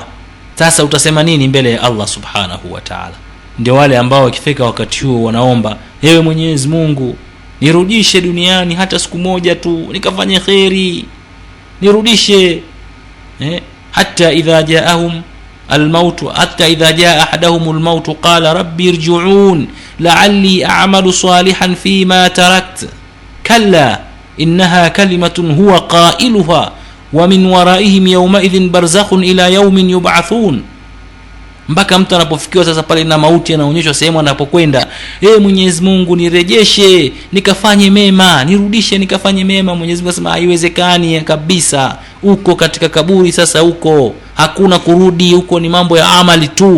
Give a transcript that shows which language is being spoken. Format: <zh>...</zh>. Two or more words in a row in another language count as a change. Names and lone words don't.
<sw>Sasa utasema nini mbele ya Allah</sw> <ar>سبحانه وتعالى?</ar> <sw>Ndio wale ambao wakifika wakati huo wanaomba, ewe Mwenyezi Mungu, nirudishe duniani hata siku moja tu nikafanye khairi, nirudishe</sw> <ar>حتى إذا جاءهم الموت حتى إذا جاء أحدهم الموت قال ربي ارجعون لعلي أعمل صالحا فيما تركت كلا إنها كلمة هو قائلها ومن ورائهم يومئذ برزخ إلى يوم يبعثون.</ar> <sw>Mpaka mtu anapofikiwa sasa pale na mauti anaonyeshwa sehemu anapokwenda, Mwenyezi Mungu nirejeshe nikafanye mema, nirudishe nikafanye mema. Mwenyezi Mungu anasema haiwezekani kabisa, uko katika kaburi sasa, uko hakuna kurudi, uko ni mambo ya amali tu.</sw>